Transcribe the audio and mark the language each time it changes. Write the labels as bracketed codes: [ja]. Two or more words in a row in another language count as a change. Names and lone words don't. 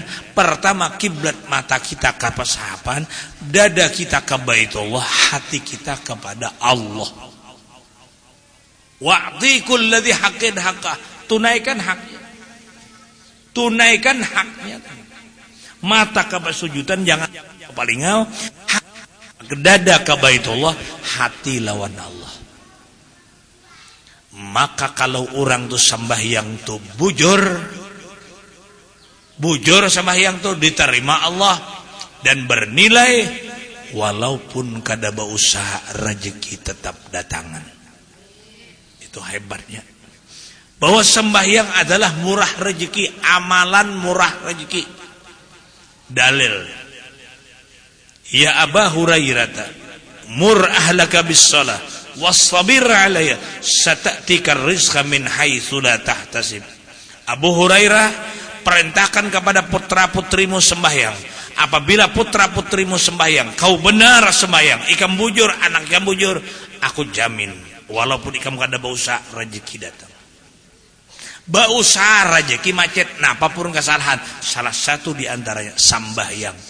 [bjn] Pertama, kiblat mata kita ke pasahapan, dada kita ke Baitullah, hati kita kepada Allah. [ar] وأعط كل ذي حق حقه, [bjn] tunaikan haknya. Tunaikan haknya. Mata ke sujudan jangan palingau, dada ke Baitullah, hati lawan Allah. Maka kalau orang tuh sembahyang tuh bujur sembahyang tuh diterima Allah dan bernilai, walaupun kada berusaha rezeki tetap datangan. Itu hebatnya. Bahwa sembahyang adalah murah rezeki, amalan murah rezeki. Dalil. [ar] يا أبا هريرة، مر أهلك بالصلاة واصطبر عليها سيأتيك الرزق من حيث لا تحتسب. [bjn] Abu Hurairah, perintahkan kepada putra-putrimu sembahyang. Apabila putra-putrimu sembahyang, kau benar sembahyang, ikam bujur, anak ikam bujur, aku jamin walaupun ikam kada berusaha rezeki datang. Berusaha rezeki macet, nah apapun kesalahan, salah satu di antaranya sembahyang.